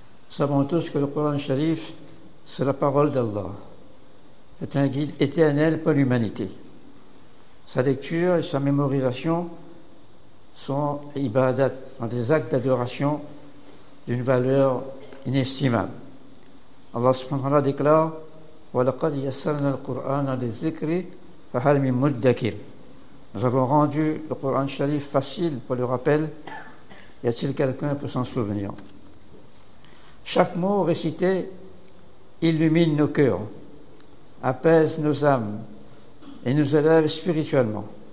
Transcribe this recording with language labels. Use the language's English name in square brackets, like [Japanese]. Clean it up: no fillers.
[French] Nous savons tous que le Coran Sharif, c'est la parole d'Allah. C'est un guide éternel pour l'humanité. Sa lecture et sa mémorisation sont ibadat, sont des actes d'adoration d'une valeur inestimable. [Arabic] Allah subhanahu wa ta'ala [French] déclare [Arabic] وَلَقَدْ يَسَّرْنَا الْقُرْآنَ لِلذِّكْرِ فَهَلْ مِن مُدَّكِرٍ. [French] Nous avons rendu le Coran Sharif facile pour le rappel. Y a-t-il quelqu'un pour s'en souvenir? Chaque mot récité illumine nos cœurs, apaise nos âmes et nous élève spirituellement.